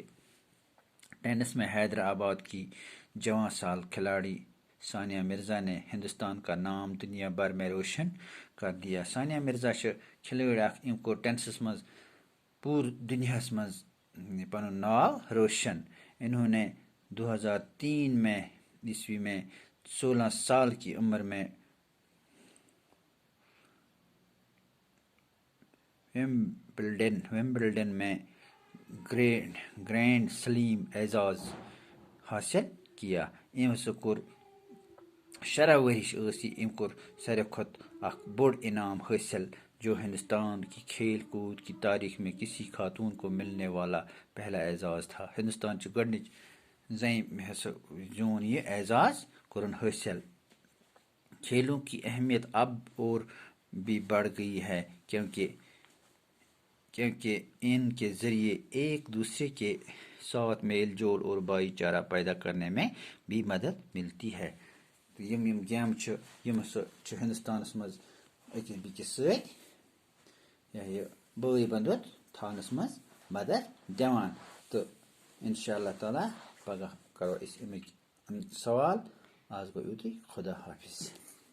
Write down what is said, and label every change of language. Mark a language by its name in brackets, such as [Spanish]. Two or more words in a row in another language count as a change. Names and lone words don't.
[Urdu] ٹینس میں حیدرآباد کی جواں سال کھلاڑی ثانیہ مرزا نے ہندوستان کا نام دنیا بھر میں روشن کر دیا. [Kashmiri] ثانیہ مرزا چھِ کھلٲڑۍ اکھ أمۍ کوٚر ٹینسس منٛز پوٗرٕ دُنیاہس منٛز پنُن ناو روشن. [Urdu] انہوں نے 2003 میں عیسوی میں 16 سال کی عمر میں ومبلڈن میں گرینڈ سلیم اعزاز حاصل کیا. [Kashmiri] أمۍ ہسا کوٚر 16 ؤرِش ٲس یہِ. أمۍ کوٚر ساروی کھۄتہٕ اکھ بوٚڑ انعام حٲصل [Urdu] جو ہندوستان کی کھیل کود کی تاریخ میں کسی خاتون کو ملنے والا پہلا اعزاز تھا. [Kashmiri] ہندوستان چہِ گۄڈنِچ زنہِ ہسا زیوٗن یہِ اعزاز کوٚرُن حٲصل. [Urdu] کھیلوں کی اہمیت اب اور بھی بڑھ گئی ہے کیونکہ ان کے ذریعے ایک دوسرے کے ساتھ میل جول اور بھائی چارہ پیدا کرنے میں بھی مدد ملتی ہے. [Kashmiri] یم گیمہٕ چھِ یم ہسا چھِ ہندوستانس منٛز أکِس بیٚکِس سۭتۍ یہِ بٲے بندُت تھاونس منٛز مدد دِوان. تہٕ [Arabic] انشاء اللہ تعالیٰ [Kashmiri] پگاہ کرو أسۍ اَمِکۍ سوال. آز گوٚو یُتُے. خدا حافظ.